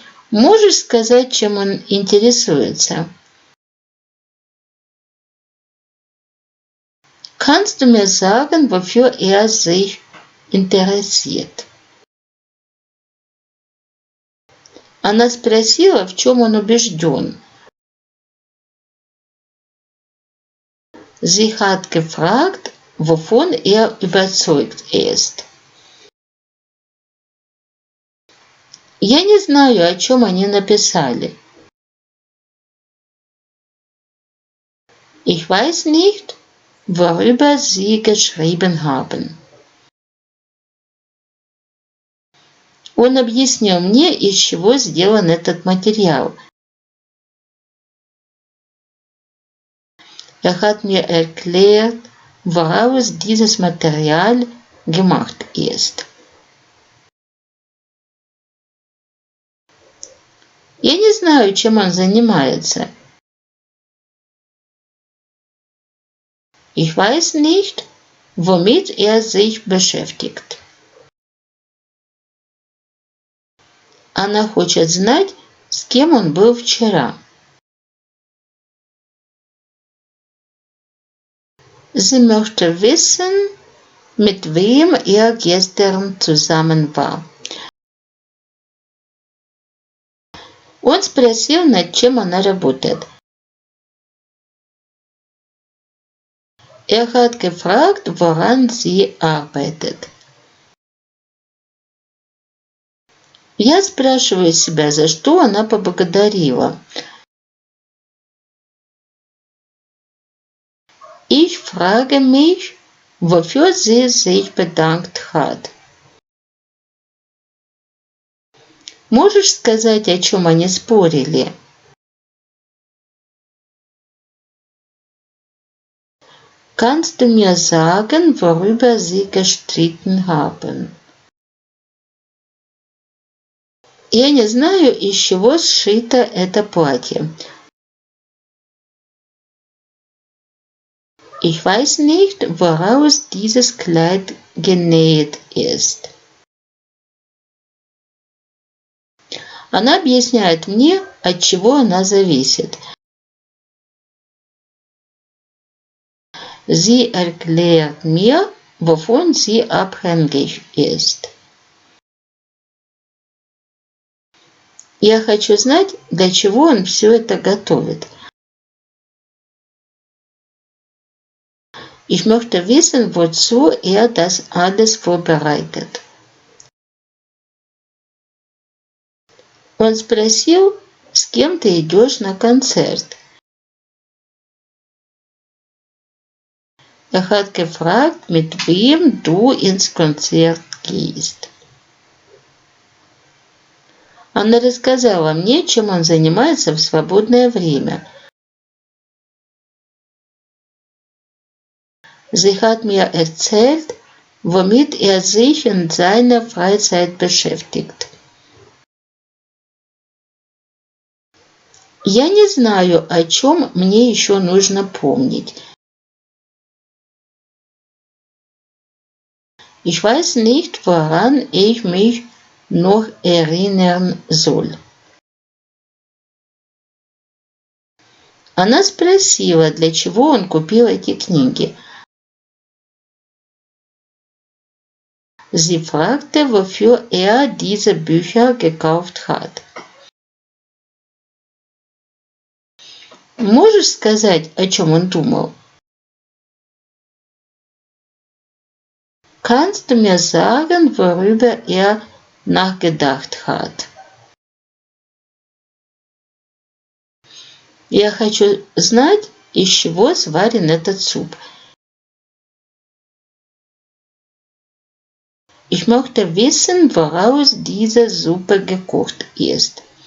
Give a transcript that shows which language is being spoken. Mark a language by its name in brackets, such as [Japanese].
[Russian] Можешь сказать, чем он интересуется? [German] Kannst du mir sagen, wofür er sich interessiert? [Russian] Она спросила, в чем он убежден. [German] Sie hat gefragt, wovon er überzeugt ist. [Russian] Я не знаю, о чем они написали. [German] Ich weiß nicht, worüber sie geschrieben haben. [Russian] Он объяснил мне, из чего сделан этот материал. [German] Er hat mir erklärt, woraus dieses Material gemacht ist. [Russian] Я не знаю, чем он занимается. [German] Ich weiß nicht, womit er sich beschäftigt. [Russian] Она хочет знать, с кем он был вчера. [German] Sie möchte wissen, mit wem er gestern zusammen war. [Russian] Он спросил, над чем она работает. [German] Er hat gefragt, woran sie arbeitet. [Russian] Я спрашиваю себя, за что она поблагодарила. [German] Ich frage mich, wofür sie sich bedankt hat. [Russian] Можешь сказать, о чем они спорили? [German] Kannst du mir sagen, worüber sie gestritten haben? [Russian] Я не знаю, из чего сшито это платье. [German] Ich weiß nicht, woraus dieses Kleid genäht ist. [Russian] Она объясняет мне, от чего она зависит. [German] Sie erklärt mir, wovon sie abhängig ist. [Russian] Я хочу знать, для чего он все это готовит. [German] Ich möchte wissen, wozu er das alles vorbereitet. [Russian] Он спросил, с кем ты идешь на концерт. [German] Er hat gefragt, mit wem du ins Konzert gehst. [Russian] Она рассказала мне, чем он занимается в свободное время. [German] Sie hat mir erzählt, womit er sich in seiner Freizeit beschäftigt. [Russian] Я не знаю, о чем мне еще нужно помнить. [German] Ich weiß nicht, woran ich mich noch erinnern soll. [Russian] Она спросила, для чего он купил эти книги. [German] Sie fragte, wofür er diese Bücher gekauft hat. [Russian] Можешь сказать, о чем он думал? [German] Kannst du mir sagen, worüber er nachgedacht hat? [Russian] Я хочу знать, из чего сварен этот суп. [German] Ich möchte wissen, woraus diese Suppe gekocht ist.